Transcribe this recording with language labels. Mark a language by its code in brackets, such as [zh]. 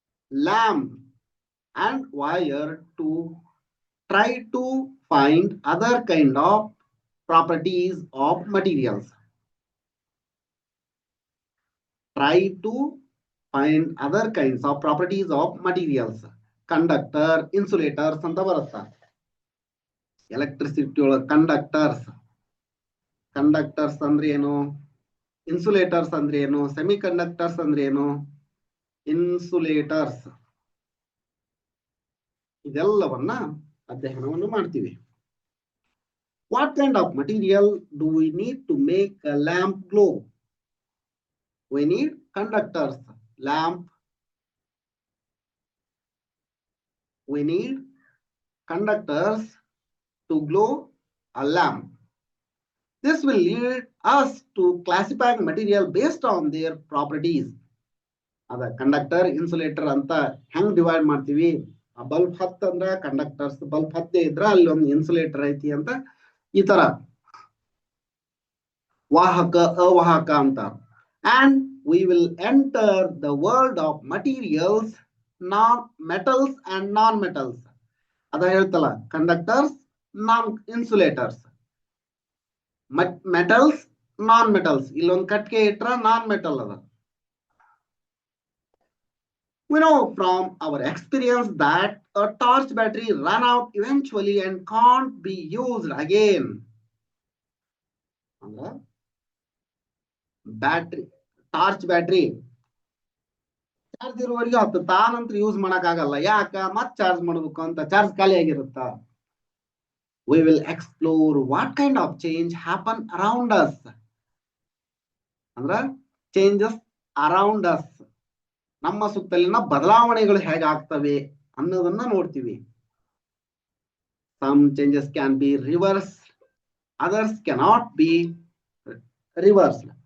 [en] Lamp and wire to try to find other kind of properties of materials. Try to find other kinds of properties of materials. [kn] Conductor, insulators ಅಂತ ಬರುತ್ತಾ. Electricity ಒಳಗೆ conductors ಅಂದ್ರೆ ಏನು, insulators ಅಂದ್ರೆ ಏನು, semi conductors ಅಂದ್ರೆ ಏನು, insulators, ಇದೆಲ್ಲವನ್ನ ಅಧ್ಯಯನವನ್ನು ಮಾಡ್ತೀವಿ. [en] What kind of material do we need to make a lamp glow? We need conductors. Lamp, we need conductors to glow a lamp. This will lead us to classifying material based on their properties. [kn] ಅದ conductor, insulator ಅಂತ ಹೆಂಗ್ divide ಮಾಡ್ತೀವಿ. ಆ bulb ಹತ್ತಂದ್ರ conductors, bulb ಹತ್ತೇ ಇದ್ರ ಅಲ್ಲಿ ಒಂದು insulator ಐತಿ ಅಂತ, ಈ ತರ ವಾಹಕ ಅವಾಹಕ ಅಂತ. [en] And we will enter the world of materials, metals and non-metals. [kn] ಅದ ಹೇಳ್ತಲ್ಲ, ಕಂಡಕ್ಟರ್ಸ್, ನಾನ್ ಇನ್ಸುಲೇಟರ್ಸ್, ಮೆಟಲ್ಸ್, ನಾನ್ ಮೆಟಲ್ಸ್. ಇಲ್ಲೊಂದು ಕಟ್ಗೆ ಇಟ್ರ ನಾನ್ ಮೆಟಲ್ ಅದ. [en] We know from our experience that a torch battery run out eventually and can't be used again. [kn] Battery, torch battery charge ಇರುವವರೆಗೆ ಹತ್ತು, ತಾನಂತರ use ಮಾಡಕ್ ಆಗಲ್ಲ. ಯಾಕ, ಮತ್ ಚಾರ್ಜ್ ಮಾಡ್ಬೇಕು ಅಂತ, ಚಾರ್ಜ್ ಖಾಲಿ ಆಗಿರುತ್ತ. [en] We will explore what kind of change happen around us [kn] ಅಂದ್ರ [en] changes around us, [kn] ನಮ್ಮ ಸುತ್ತಲಿನ ಬದಲಾವಣೆಗಳು ಹೇಗಾಗ್ತವೆ ಅನ್ನೋದನ್ನ ನೋಡ್ತೀವಿ. [en] Some changes can be reverse, others cannot be reverse.